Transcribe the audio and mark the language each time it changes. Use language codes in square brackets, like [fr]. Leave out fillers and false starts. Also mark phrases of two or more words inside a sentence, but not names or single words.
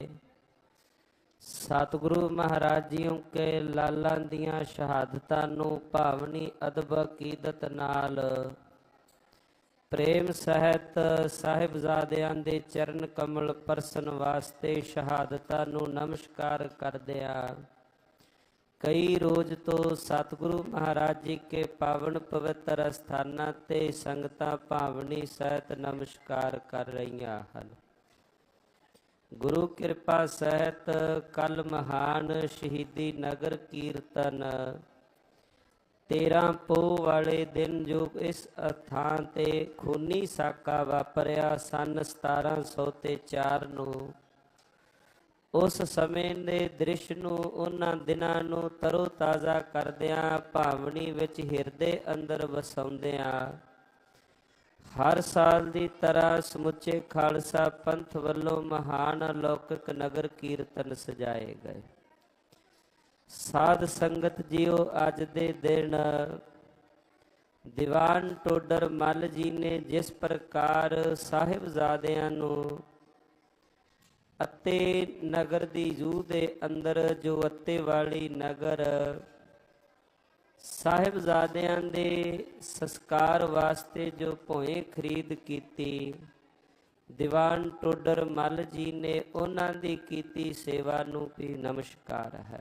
[pa] ਸਤਿਗੁਰੂ ਮਹਾਰਾਜ ਜੀਓ ਕੇ ਲਾਲਾਂ ਦੀਆਂ ਸ਼ਹਾਦਤਾਂ ਨੂੰ ਭਾਵਨੀ ਅਦਬ ਅਕੀਦਤ ਨਾਲ ਪ੍ਰੇਮ ਸਹਿਤ ਸਾਹਿਬਜ਼ਾਦਿਆਂ ਦੇ ਚਰਨ ਕਮਲ ਪਰਸਣ ਵਾਸਤੇ ਸ਼ਹਾਦਤਾਂ ਨੂੰ ਨਮਸਕਾਰ ਕਰਦਿਆਂ ਕਈ ਰੋਜ਼ ਤੋਂ ਸਤਿਗੁਰੂ ਮਹਾਰਾਜ ਜੀ ਕੇ ਪਾਵਨ ਪਵਿੱਤਰ ਸਥਾਨਾਂ ਤੇ ਸੰਗਤਾਂ ਭਾਵਨੀ ਸਹਿਤ ਨਮਸਕਾਰ ਕਰ ਰਹੀਆਂ ਹਨ। ਗੁਰੂ ਕਿਰਪਾ ਸਹਿਤ ਕੱਲ੍ਹ ਮਹਾਨ ਸ਼ਹੀਦੀ ਨਗਰ ਕੀਰਤਨ 13 ਪੋਹ ਵਾਲੇ ਦਿਨ ਜੋ ਇਸ ਅਥਾਂ ਤੇ ਖ਼ੂਨੀ ਸਾਕਾ ਵਾਪਰਿਆ ਸਨ 1704 ਨੂੰ ਉਸ ਸਮੇਂ ਦੇ ਦ੍ਰਿਸ਼ ਨੂੰ ਉਹਨਾਂ ਦਿਨਾਂ ਨੂੰ ਤਰੋ ਤਾਜ਼ਾ ਕਰਦਿਆਂ ਭਾਵਨੀ ਵਿੱਚ ਹਿਰਦੇ ਅੰਦਰ ਵਸਾਉਂਦਿਆਂ ਹਰ ਸਾਲ ਦੀ ਤਰ੍ਹਾਂ ਸਮੁੱਚੇ ਖਾਲਸਾ ਪੰਥ ਵੱਲੋਂ ਮਹਾਨ ਅਲੌਕਿਕ ਨਗਰ ਕੀਰਤਨ ਸਜਾਏ ਗਏ। ਸਾਧ ਸੰਗਤ ਜੀਓ ਅੱਜ ਦੇ ਦਿਨ ਦੀਵਾਨ ਟੋਡਰ ਮੱਲ ਜੀ ਨੇ ਜਿਸ ਪ੍ਰਕਾਰ ਸਾਹਿਬਜ਼ਾਦਿਆਂ ਨੂੰ ਅਤੇ ਨਗਰ ਦੀ ਜੂਹ ਦੇ ਅੰਦਰ ਜੋ ਅੱਤੇ ਵਾਲੀ ਨਗਰ ਸਾਹਿਬਜ਼ਾਦਿਆਂ ਦੇ ਸੰਸਕਾਰ ਵਾਸਤੇ ਜੋ ਭੋਏ ਖਰੀਦ ਕੀਤੀ ਦੀਵਾਨ ਟੋਡਰ ਮੱਲ ਜੀ ਨੇ ਉਨ੍ਹਾਂ ਦੀ ਕੀਤੀ ਸੇਵਾ ਨੂੰ ਭੀ ਨਮਸਕਾਰ ਹੈ।